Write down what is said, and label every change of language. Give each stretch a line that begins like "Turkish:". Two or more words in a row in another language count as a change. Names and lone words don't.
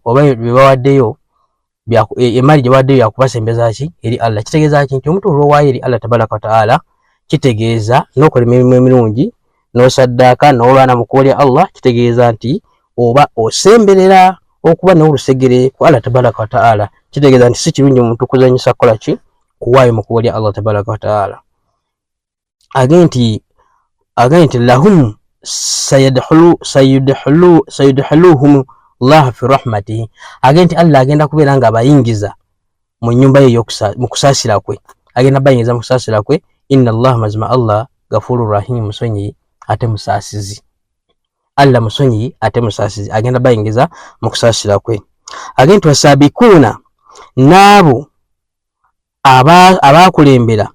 Ganda: oba bye bawaddeyo emaali gye bawaddeyo yakubasembeza ki eri Allah kitegeeza ki nti omuntu olwowaayo eri
Arabic: الله تبارك وتعالى
Ganda: kitegeeza n'okola emirimu emirungi n'osaddaaka n'olwana mu kkubo lya Allah kitegeeza nti oba osemberera okuba n'olusegere ku
Arabic: الله تبارك وتعالى
Ganda: kitegeeza nti si kirungi omuntu kuzanyisa kukola ki kuwaayo mu kkubo lya
Arabic: الله تبارك وتعالى
Ganda: agenti lahum
Arabic: سيدخلهم الله في رحمته
Ganda: agenti Allah agenda kubeera nga abayingiza mu nnyumba ye mu kusaasira kwe agenda bayingiza mu kusaasira kwe
Arabic: إن الله
Ganda: mazima
Arabic: الله غفور رحيم
Ganda: musonyi ate musaasizi Allah musonyi ate musaasizi agenda bayingiza mu kusaasira kwe agenti wasabikuna n'abo abakulembera